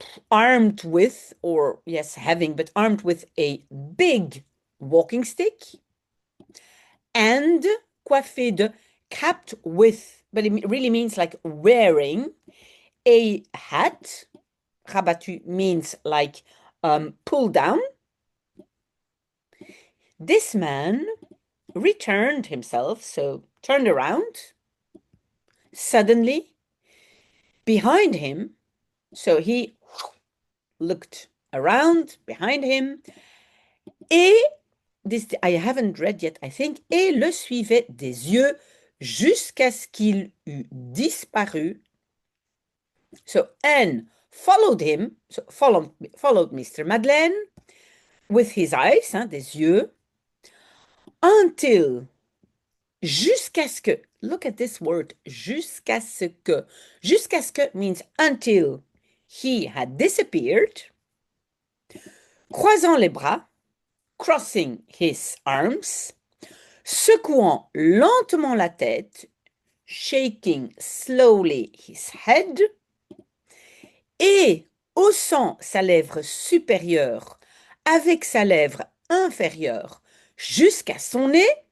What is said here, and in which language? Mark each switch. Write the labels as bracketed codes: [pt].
[en] armed with, or yes, having, but armed with a big walking stick, and [fr] coiffé de, [en] capped with, but it really means like wearing a hat. Rabattu means like pull down. This man returned himself, so turned around suddenly behind him. So he looked around behind him, et this I haven't read yet, I think, [fr] et le suivait des yeux jusqu'à ce qu'il eût disparu. [en] So, and followed him, so followed Mr. Madeleine with his eyes, [fr] des yeux, [en] until, [fr] jusqu'à ce que, [en] look at this word, jusqu'à ce que. [fr] Jusqu'à ce que [en] means until he had disappeared, [fr] croisant les bras, [en] crossing his arms, [fr] secouant lentement la tête, [en] shaking slowly his head, [fr] et haussant sa lèvre supérieure avec sa lèvre inférieure jusqu'à son nez.